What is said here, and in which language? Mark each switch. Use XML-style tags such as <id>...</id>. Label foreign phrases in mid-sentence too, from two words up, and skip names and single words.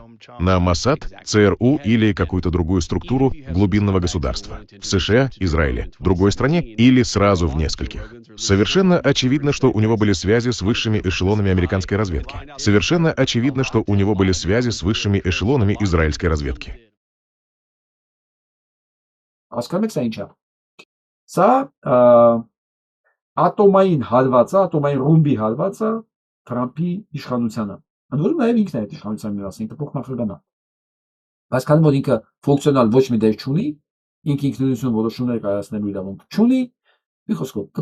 <ru>На Моссад, ЦРУ или какую-то другую структуру глубинного государства. В США, Израиле, в другой стране или сразу в нескольких. Совершенно очевидно, что у него были связи с высшими эшелонами американской разведки. Совершенно очевидно, что у него были связи с высшими эшелонами израильской разведки.</ru> <hy>Հասկանում եք սա ինչ է։ Սա ատոմային հալվածը, ատոմային ռումբի հալվածը Թրամփի իշխանությանը։ Ընդ որում նաև ինքն է այդ իշխանության մի մասը, ինքը փոխնախագահն է։ Բայց քանի որ ինքը ֆունկցիոնալ ոչ մի դեր չունի, ինքը ինքնություն որոշումներ կայացնելու իրավունք չունի, մի խոսքով</hy>